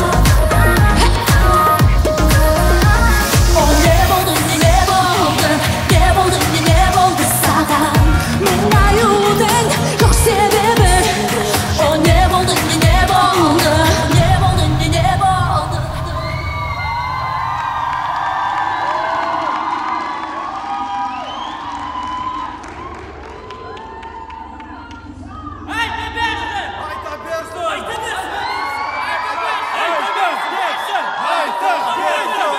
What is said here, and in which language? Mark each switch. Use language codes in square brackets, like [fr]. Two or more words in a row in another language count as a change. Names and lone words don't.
[kk] Мен аюдың жоқ себебі. О, не болды, не болды, не болды, не болды. Ayta bersin! Ayta bersin! Ayta bersin! Ayta bersin!